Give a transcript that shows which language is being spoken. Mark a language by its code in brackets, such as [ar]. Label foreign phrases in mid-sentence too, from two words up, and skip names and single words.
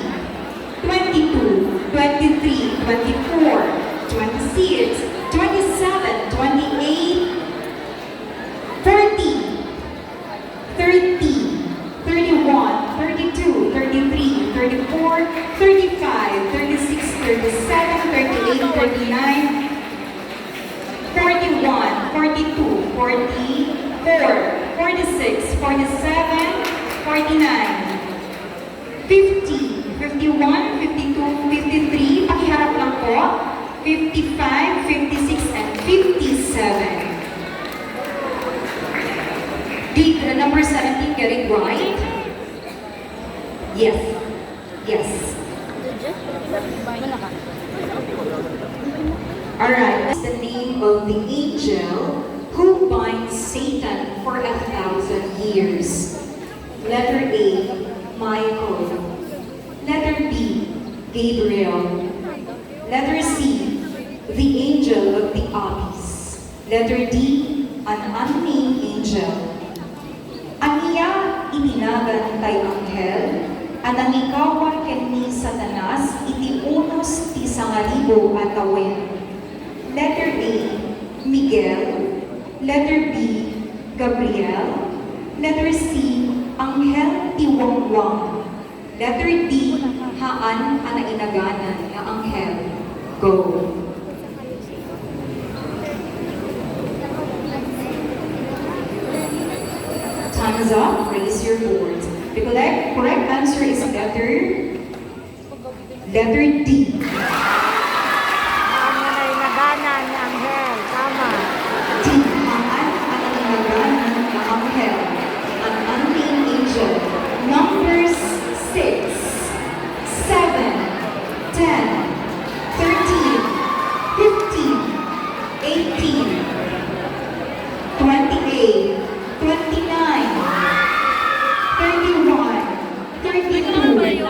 [en] 22, 23, 24, 26, 27, 28, 30, 30, 31, 32, 33, 34, 35, 36, 37, 38, 39, 41, 42, 44, 46, 47, 49, 50, 51, 52, 53, [tl] pakiharap lang po, 55, 56, [en] and 57. Did the number 17 get it right? Yes. Yes. Alright, that's the name of the angel who binds Satan for 1,000 years. Letter A, Michael. Letter B, Gabriel. Letter C, the angel of the abyss. Letter D, an unnamed angel. [ilo] Aniya ininagan tay anghel, anangikawan ken ni Satanas iti unos ti 1,000 atawen. [en] Letter A, Miguel. Letter B, Gabriel. Letter C, [ilo] anghel ti Wangwang. [en] Letter D, [ilo] haan ana inaganan nga anghel. [en] Go. Time is up. Raise your boards. The correct answer is letter D. [ilo] Haan ana inaganan nga anghel. [tl] Tama. [ilo] D, haan ana inaganan nga anghel. [en] An unnamed angel. Numbers 6, 7, 10, 13, 15, 18, 28, 29, 31, 32,